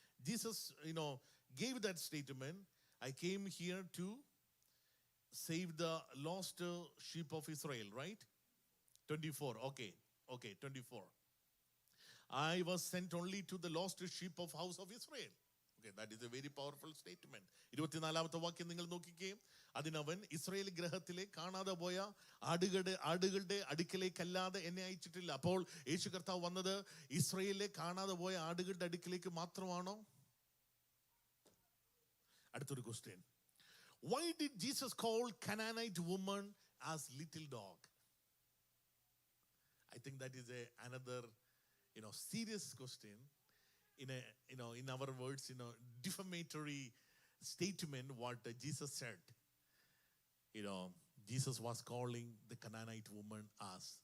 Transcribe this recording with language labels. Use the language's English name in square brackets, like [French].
[English] Jesus, gave that statement. I came here to save the lost sheep of Israel, right? 24, okay, 24. I was sent only to the lost sheep of house of Israel. Okay, that is a very powerful statement. [Malayalam] 24ാമത്തെ വാക്യം നിങ്ങൾ നോക്കിക്കേ. അതിനവൻ Israel ഗ്രഹത്തിലെ കാണാതെ പോയ ആടുകളുടെ അടുക്കലേക്കല്ലാതെ എന്നെ അയച്ചിട്ടില്ല. അപ്പോൾ യേശു കർത്താവ് വന്നത് ഇസ്രായേലിലെ കാണാതെ പോയ ആടുകളുടെ അടുക്കലേക്ക് മാത്രമാണോ? അടുത്തൊരു question. [English] Why did Jesus call Canaanite woman as little dog? I think that is another, serious question. In our words, defamatory statement what Jesus said. Jesus was calling the Canaanite woman as